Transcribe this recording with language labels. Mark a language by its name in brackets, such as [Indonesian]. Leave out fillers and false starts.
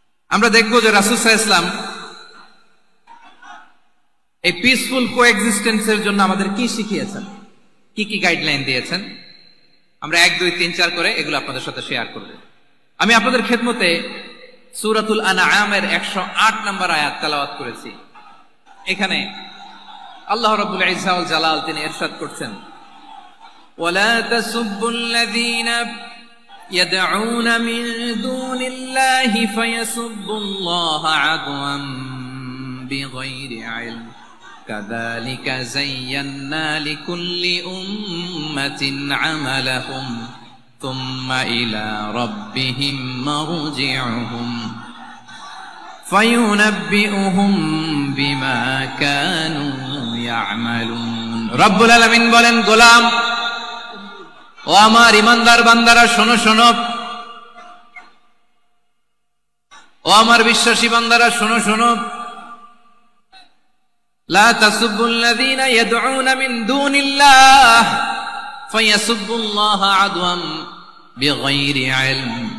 [Bangla] আমরা দেখবো যে রাসূল সাল্লাল্লাহু আলাইহি ওয়াসাল্লাম এই পিসফুল কোএক্সিস্টেন্সের জন্য আমাদের কি শিখিয়েছেন, কি কি গাইডলাইন দিয়েছেন। আমরা 1, 2, 3, 4 করে এগুলো আপনাদের সাথে শেয়ার করব। আমি আপনাদের খেদমতে সূরাতুল আনআমের 108 নম্বর আয়াত তেলাওয়াত করেছি। এখানে আল্লাহ রাব্বুল ইজ্জা ওয়াল জালাল তিনি ইরশাদ করছেন, [Arabic] ولا تسبوا الذين يدعون من دون الله فيسبوا الله عدوا بغير علم كذلك زينا لكل أمة عملهم ثم إلى ربهم مرجعهم فينبئهم بما كانوا يعملون। [Bangla] رب العالمين বলেন, গোলাম ও আমার ইমানদার বান্দারা শোনো শোনো, ও আমার বিশ্বাসী বান্দারা শোনো শোনো, লা তাসুবুল্লাযীনা ইয়াদউনা মিন দুনিল্লাহ ফায়াসুবুল্লাহা আদওয়াম বিগাইরি ইলম।